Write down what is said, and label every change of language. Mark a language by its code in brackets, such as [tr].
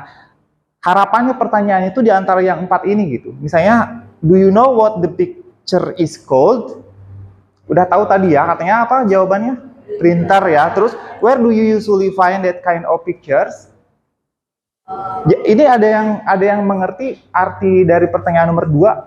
[id] Nah, harapannya pertanyaan itu di antara yang 4 ini gitu. Misalnya, [en] do you know what the picture is called? [id] Udah tahu tadi ya, katanya apa jawabannya? Printer ya. Terus, [en] where do you usually find that kind of pictures? [id] Ya, ini ada yang mengerti arti dari pertanyaan nomor 2?